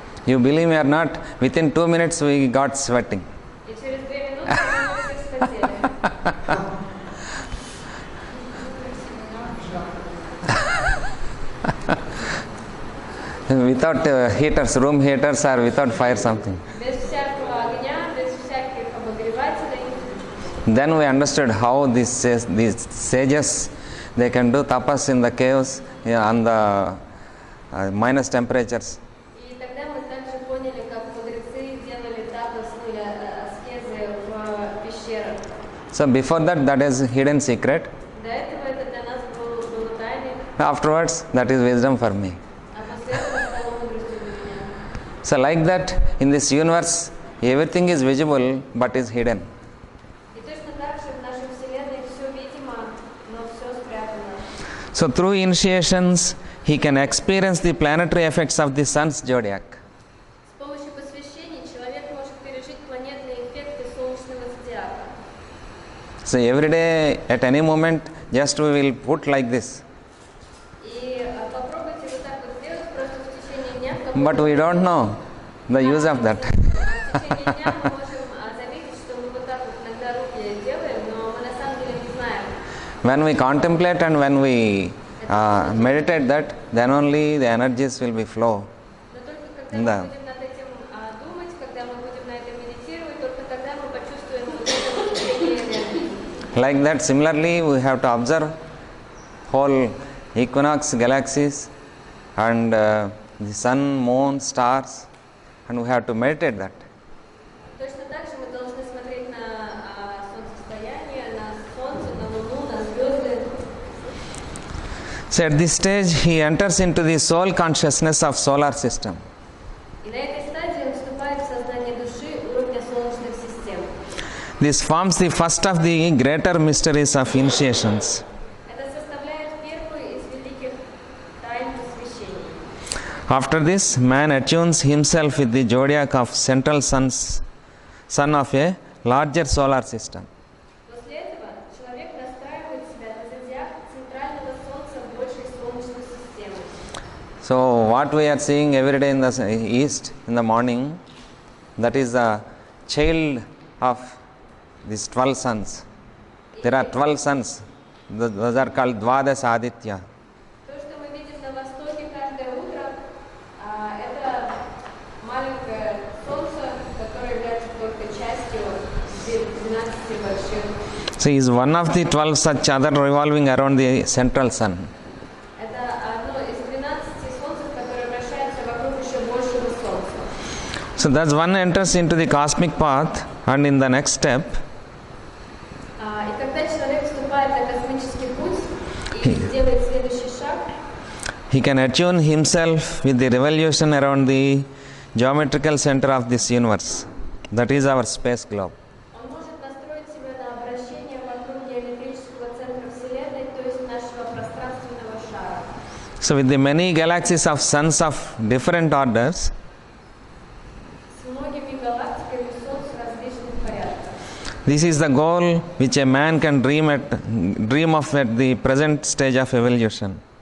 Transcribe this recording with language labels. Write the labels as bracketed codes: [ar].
[en] You believe me or not, within 2 minutes we got sweating. [ru] И через 2 минуты мы все вспотели. [en] Without heaters, room heaters or without fire something. [ru] Без всякого огня, без всяких обогревателей. [en] Then we understood how these sages, they can do tapas in the caves on the minus temperatures. [ru] И тогда мы также поняли, как мудрецы делали тапос, ну или аскезы в пещерах. [en] So before that, that is hidden secret. [ru] До этого это для нас было тайной, [en] Afterwards, that is wisdom for me. [ru] а после этого стало мудростью для меня. [en] So like that, in this universe, everything is visible but is hidden. [ru] И точно так же в нашей Вселенной все видимо, но все спрятано. [en] So through initiations, he can experience the planetary effects of the sun's zodiac. [ru] С помощью посвящений человек может пережить планетные эффекты солнечного зодиака. [en] So every day, at any moment, just we will put like this. [ru] И попробуйте вот так вот сделать просто в течение дня. [en] But we don't know the use of that. [ru] В течение дня мы можем заметить, что мы вот так вот иногда руки делаем, но мы на самом деле не знаем. [en] When we contemplate and when we meditate that, then only the energies will be flow. [ru] Но только когда Да. мы будем над этим думать, когда мы будем на этом медитировать, только тогда мы почувствуем вот это вот течение энергии. [en] Like that, similarly, we have to observe whole equinox galaxies and the sun, moon, stars, and we have to meditate that. [ru] Точно так же мы должны смотреть на солнцестояние, на солнце, на луну, на звезды. [en] So at this stage, he enters into the soul consciousness of solar system. [ru] И на этой стадии он вступает в сознание души уровня солнечных систем. [en] This forms the first of the greater mysteries of initiations. [ru] Это составляет первую из великих тайн посвящений. [en] After this, man attunes himself with the zodiac of central sun of a larger solar system. [ru] После этого человек настраивает себя на зодиак центрального солнца большей солнечной системы. [en] So, what we are seeing every day in the east in the morning, that is the child of these 12 suns. There are 12 suns, those are called Dvadas Aditya. [ru] То, что мы видим на востоке каждое утро, это маленькое солнце, которое является только частью 12 больших. [en] So he is one of the 12 such other revolving around the central sun. [ru] Это одно из 12 солнцев, которое вращается вокруг еще большего солнца. [en] So thus one enters into the cosmic path, and in the next step [ru] И когда человек вступает на космический путь и делает следующий шаг, [en] he can attune himself with the revolution around the geometrical center of this universe, that is our space globe. [ru] он может настроить себя на обращение вокруг геометрического центра Вселенной, то есть нашего пространственного шара. [en] So with the many galaxies of suns of different orders, [ru] С многими галактиками Солнц различных порядков. [en] this is the goal which a man can dream of at the present stage of evolution.